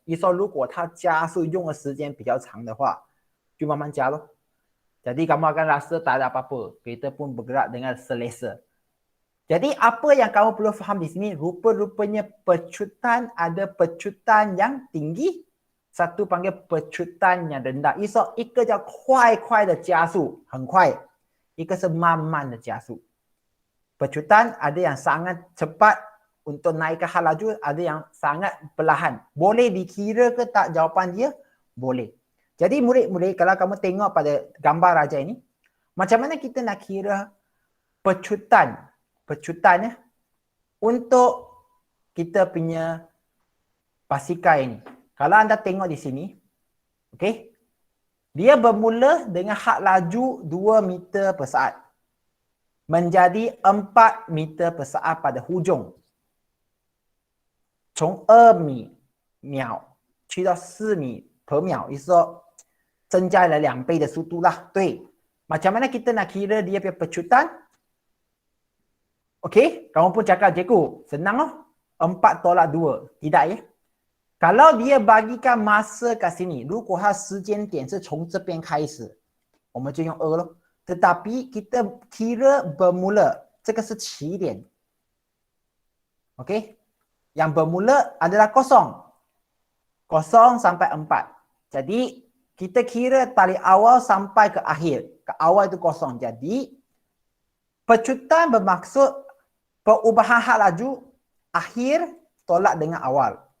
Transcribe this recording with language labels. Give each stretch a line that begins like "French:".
Chinese: 意思说，如果它加速用的时间比较长的话，就慢慢加咯。
Malay: Jadi kamu akan rasa tak ada apa-apa. Kereta pun bergerak dengan selesa. Jadi apa yang kamu perlu faham di sini, rupa-rupanya pecutan ada pecutan yang tinggi, satu panggil pecutan yang rendah 。
Chinese: 意思说，一个叫快快的加速，很快；一个是慢慢的加速。
Malay: Pecutan ada yang sangat cepat untuk naikkan hal laju, ada yang sangat perlahan. Boleh dikira ke tak jawapan dia? Boleh. Jadi murid-murid, kalau kamu tengok pada gambar raja ini, macam mana kita nak kira pecutan ya, untuk kita punya basikal ini. Kalau anda tengok di sini, okey, dia bermula dengan had laju 2 meter per saat. Menjadi 4 meter per saat pada hujung.
Chinese: 从2秒去到4米per 秒，意思说增加了2倍的速度lah。
Malay: 对， macam mana kita nak kira dia punya pecutan? Okey, kamu pun cakap, cikgu, senang lah. 4 tolak 2. Tidak ya. Kalau dia bagikan masa kat sini,
Chinese: 如果它时间点是从这边开始，我们就用2咯。
Malay: Tetapi kita kira bermula,
Chinese: 这个是起点。
Malay: Okey? Yang bermula adalah kosong. 0 sampai 4. Jadi, kita kira dari awal sampai ke akhir. Ke awal itu kosong. Jadi, pecutan bermaksud perubahan had laju akhir tolak dengan awal.